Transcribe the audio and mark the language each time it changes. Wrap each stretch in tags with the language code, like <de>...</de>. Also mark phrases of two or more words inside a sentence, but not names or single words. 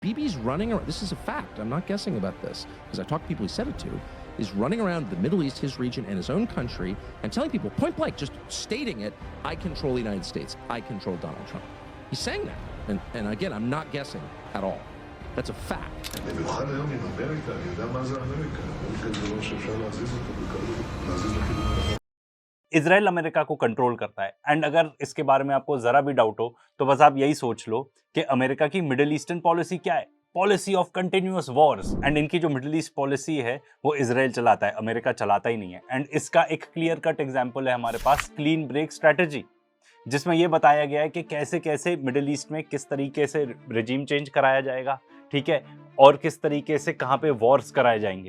<en>Bibi's running around, this is a fact, I'm not guessing about this, because I talked to people he said it to, is running around the Middle East, his region, and his own country, and telling people, point blank, just stating it, I control the United States, I control Donald Trump. He's saying that, and again, I'm not guessing at all. That's a fact.</en> <he>במיוחד היום עם אמריקה, אני יודע מה זה אמריקה. אמריקה זה דבר שאפשר להזיז אותו בקלות, להזיז לכיוון הנכון.</he> <hi>इजराइल अमेरिका को कंट्रोल करता है एंड अगर इसके बारे में आपको जरा भी डाउट हो तो बस आप यही सोच लो कि अमेरिका की</hi> <en>Middle Eastern policy</en> <hi>क्या है,</hi> <en>policy of continuous wars.</en> <hi>एंड इनकी जो</hi> <en>Middle East policy</en> <hi>है वो इजराइल चलाता है, अमेरिका चलाता ही नहीं है। एंड इसका एक</hi> <en>clear cut example</en> <hi>है हमारे पास क्लीन ब्रेक स्ट्रेटजी, जिसमें यह बताया गया है कि कैसे कैसे</hi> <en>Middle East</en> <hi>में किस तरीके से</hi> <en>regime change</en> <hi>कराया जाएगा, ठीक है, और किस तरीके से कहां पे वॉर्स कराए जाएंगे।</hi>